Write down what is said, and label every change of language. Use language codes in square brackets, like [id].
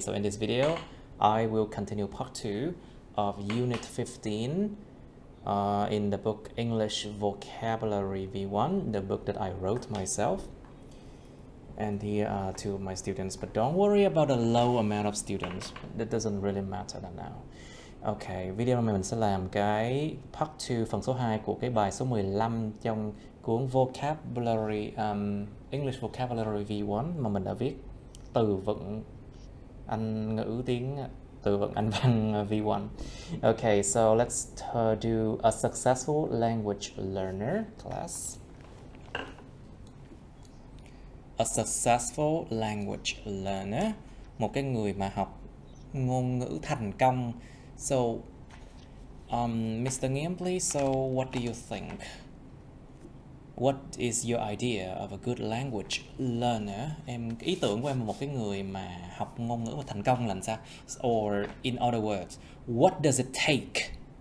[en] So in this video, I will continue part 2 of Unit 15 in the book English Vocabulary V1, the book that I wrote myself. And here are two of my students, but don't worry about the low amount of students. That doesn't really matter now. [vi] Ok, video này mình sẽ làm cái part 2, phần số 2 của cái bài số 15 trong cuốn Vocabulary, English Vocabulary V1 mà mình đã viết từ vựng Anh ngữ tiếng từ vựng Anh văn V1. [en] Ok, so let's do a successful language learner class. A successful language learner, [vi] một cái người mà học ngôn ngữ thành công. [en] So, Mr. Nghiêm, please, so what do you think? What is your idea of a good language learner? [vi] Ý tưởng của em là một cái người mà học ngôn ngữ mà thành công là làm sao? [en] Or in other words, what does it take?